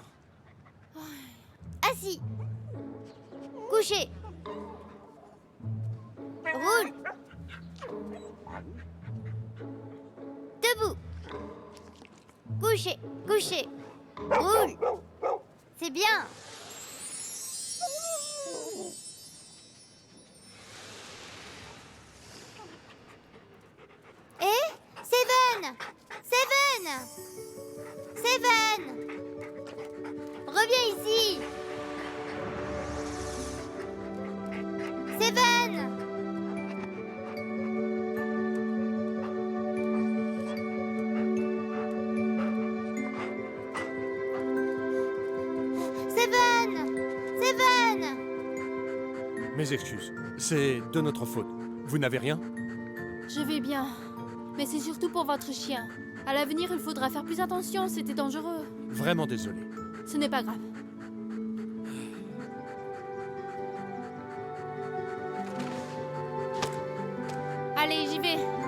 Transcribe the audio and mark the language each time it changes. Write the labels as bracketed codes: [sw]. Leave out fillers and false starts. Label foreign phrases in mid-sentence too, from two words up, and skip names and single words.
[fr] Assis. Couché. Roule. Debout. Couché, couché. Roule. C'est bien. Eh, Seven! Seven! Seven! Reviens ici! Seven! Seven! Seven! Mes excuses. C'est de notre faute. Vous n'avez rien? Je vais bien. Mais c'est surtout pour votre chien. À l'avenir, il faudra faire plus attention, c'était dangereux. Vraiment désolé. Ce n'est pas grave. Allez, j'y vais.